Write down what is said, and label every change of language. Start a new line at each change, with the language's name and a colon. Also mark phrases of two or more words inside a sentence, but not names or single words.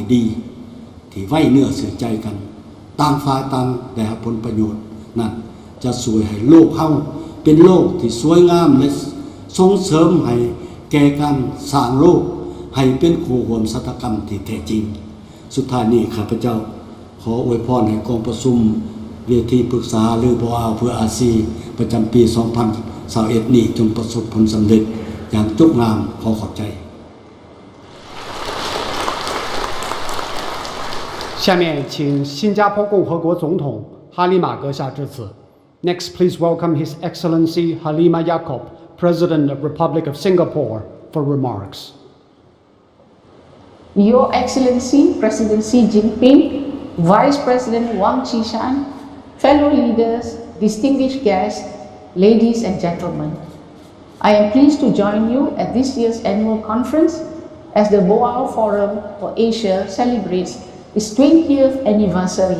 Thai: ดีที่ไว้เนื้อเชื่อใจกันต่างฝ่ายต่างได้รับผลประโยชน์นั้นจะช่วยให้โลกเฮาเป็นโลกที่สวยงามและส่งเสริมให้แก่การสร้างโลกให้เป็นคู่ร่วมสัตกรรมที่แท้จริงสุดท้ายนี้ข้าพเจ้าขออวยพรให้กองประชุมเวทีปรึกษาหรือBOAเพื่ออาเซียนประจำปี 2021 นี้จงประสบผลสำเร็จอย่างจบงามขอขอบใจ
Chinese: 下面请新加坡共和国总统哈利玛阁下致辞。
English: Next, please welcome His Excellency Halima Yacob, President of Republic of Singapore, for remarks. Your Excellency President Xi Jinping, Vice President Wang Qishan, fellow leaders, distinguished guests, ladies and gentlemen, I am pleased to join you at this year's annual conference as the Baoa Forum for Asia celebrates its 20th anniversary.